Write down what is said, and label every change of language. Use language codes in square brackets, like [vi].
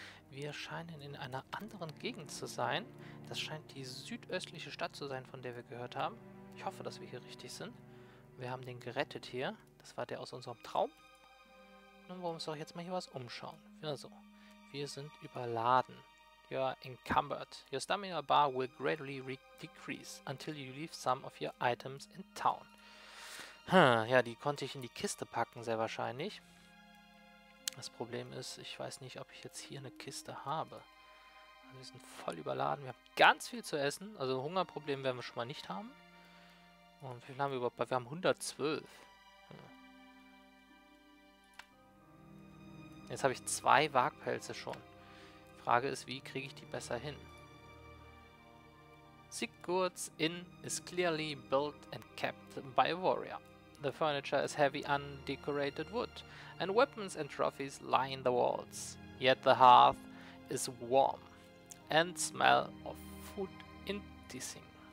[de] Wir scheinen in einer anderen Gegend zu sein. Das scheint die südöstliche Stadt zu sein, von der wir gehört haben. Ich hoffe, dass wir hier richtig sind. Wir haben den gerettet hier. Das war der aus unserem Traum. Nun wollen wir uns doch jetzt mal hier was umschauen. Also, wir sind überladen. [en] You are encumbered. Your stamina bar will gradually decrease until you leave some of your items in town. [de] Ja, die konnte ich in die Kiste packen, sehr wahrscheinlich. Das Problem ist, ich weiß nicht, ob ich jetzt hier eine Kiste habe. Also wir sind voll überladen. Wir haben ganz viel zu essen. Also ein Hungerproblem werden wir schon mal nicht haben. Und wie viel haben wir überhaupt? Wir haben 112. Jetzt habe ich 2 Wagpelze schon. Frage ist, wie kriege ich die besser hin? [en] Sigurd's Inn is clearly built and kept by a warrior. The furniture is heavy undecorated wood, and weapons and trophies line the walls. Yet the hearth is warm, and smell of food enticing.